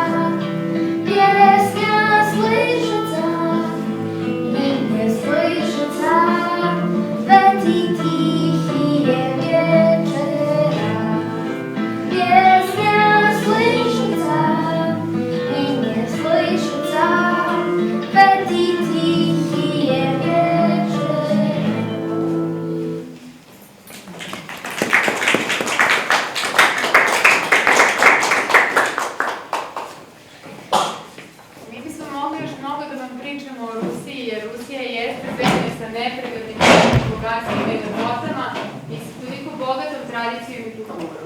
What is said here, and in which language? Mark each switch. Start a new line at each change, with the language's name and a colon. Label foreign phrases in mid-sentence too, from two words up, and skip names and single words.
Russian: Песня слышится и не слышится в эти тихие вечера. Песня слышится и не слышится в эти тихие вечера.
Serbian: Mi bismo mogli još mnogo da vam pričamo o Rusiji, jer Rusija jeste zemlja sa nepregadnim bogatstvima i lepotama i sa toliko bogatom tradicijom i kulturom.